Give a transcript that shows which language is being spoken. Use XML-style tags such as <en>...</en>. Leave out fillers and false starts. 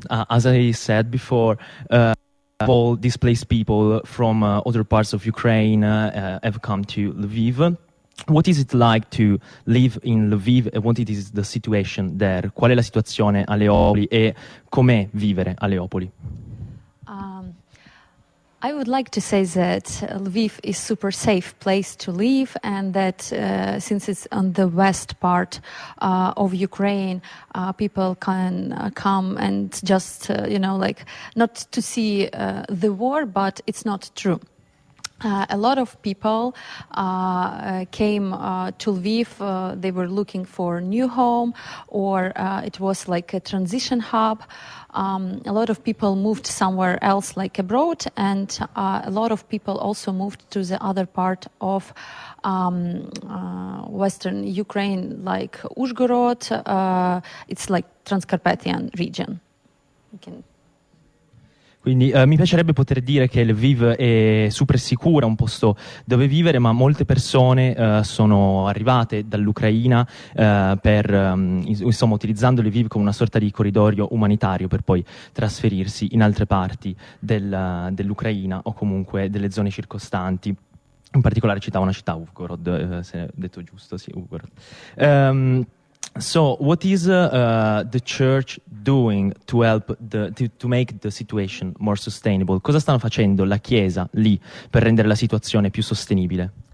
<en>As I said before, all displaced people from other parts of Ukraine have come to Lviv. What is it like to live in Lviv and what is the situation there?</en> <it>Qual è la situazione a Leopoli e com'è vivere a Leopoli?</it> <en>I would like to say that Lviv is super safe place to live, and that since it's on the west part of Ukraine, people can come and just like not to see the war, but it's not true. A lot of people came to Lviv. They were looking for a new home, or it was like a transition hub. A lot of people moved somewhere else, like abroad, and a lot of people also moved to the other part of Western Ukraine, like Uzhgorod. It's like Transcarpathian region.</en> <it>Quindi mi piacerebbe poter dire che Lviv è super sicura, un posto dove vivere, ma molte persone sono arrivate dall'Ucraina insomma, utilizzando Lviv come una sorta di corridoio umanitario per poi trasferirsi in altre parti dell'Ucraina o comunque delle zone circostanti, in particolare una città, Uvgorod, se è detto giusto, sì, Uvgorod.</it> <en>So, what is the church doing to help to make the situation more sustainable?</en> <it>Cosa stanno facendo la Chiesa lì per rendere la situazione più sostenibile?</it>